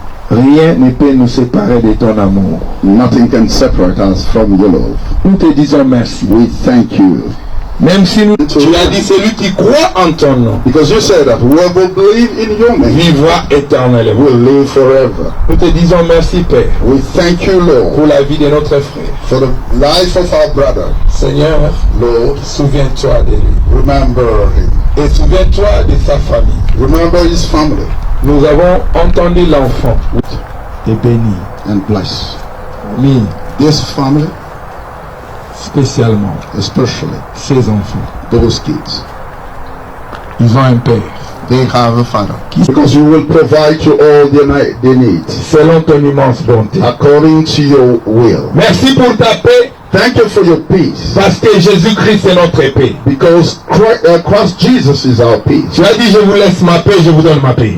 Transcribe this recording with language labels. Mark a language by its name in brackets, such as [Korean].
[French] rien ne peut nous séparer de ton amour. [English] Nothing can separate us from your love. [French] Nous te disons merci. [English] We thank you. [French] Même si nous, tu as dit celui qui croit en ton nom [English] Because you said that whoever believes in your name [French] vivra éternellement. [English] will live forever. [French] Nous te disons merci Père [English] We thank you, Lord, [French] pour la vie de notre frère. [English] for the life of our brother. [French] Seigneur, [English] Lord, [French] souviens-toi de lui. [English] remember him. [French] Et souviens-toi de sa famille. [English] Remember his family [French] Nous avons entendu l'enfant. Et béni. [English] and bless. [French] Oui, [English] This family, [French] spécialement [English] especially [French] ses enfants. [English] those kids. [French] Ils ont un père. [English] They have a father. Because you will provide to all their needs [French] Selon ton immense bonté. [English] according to your will. [French] Merci pour ta paix. [English] Thank you for your peace. [French] Parce que Jésus-Christ est notre paix. [English] Because Christ Jesus is our peace. [French] Tu as dit je vous laisse ma paix, je vous donne ma paix.